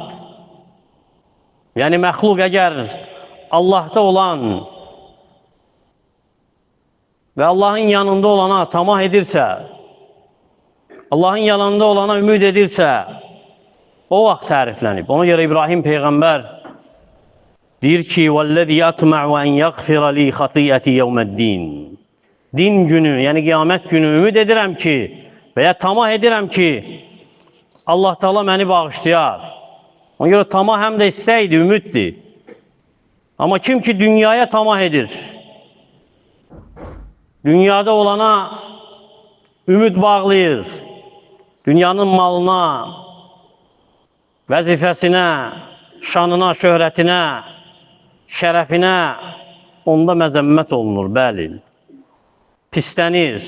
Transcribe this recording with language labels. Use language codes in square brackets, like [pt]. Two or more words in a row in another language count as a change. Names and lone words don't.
[az] Yəni, məxluq əgər Allah'ta olan və Allah'ın yanında olana tamah edirsə, Allah'ın yanında olana ümid edirsə, o vaxt təriflənib. Ona görə İbrahim Peyğəmbər deyir ki, [ar] وَالَّذِي يَطْمَعُ أَنْ يَغْفِرَ لِي خَطِيَّتِي يَوْمَ الدِّينِ. [az] Din günü, yəni qiyamət günü ümid edirəm ki, və ya tamah edirəm ki, Allah Teala məni bağışlayar. Ona görə tamah həm də istəkdir, ümiddir. Amma kim ki dünyaya tamah edir, dünyada olana ümid bağlayır, dünyanın malına, vəzifəsinə, şanına, şöhrətinə, şərəfinə, onda məzəmmət olunur, bəli, pislənir.